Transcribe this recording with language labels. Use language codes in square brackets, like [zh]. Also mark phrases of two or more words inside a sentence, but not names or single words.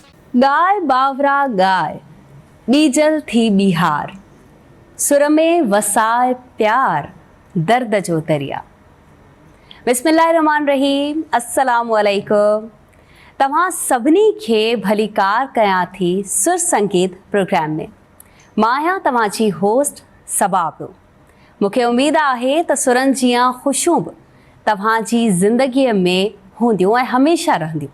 [sd] गाय बावरा गाय बीजल थी बिहार, सुर में वसाए प्यार दर्द जो दरिया। [ar] بسم الله الرحمن الرحيم، السلام عليكم. [sd] तव्हां सभिनी खे भलीकार कयां थी सुर संगीत प्रोग्राम में। मां आहियां तव्हांजी होस्ट सबाबु। मूंखे उमेद आहे त सुरनि जियां ख़ुशियूं बि तव्हांजी ज़िंदगीअ में हूंदियूं ऐं हमेशह रहंदियूं।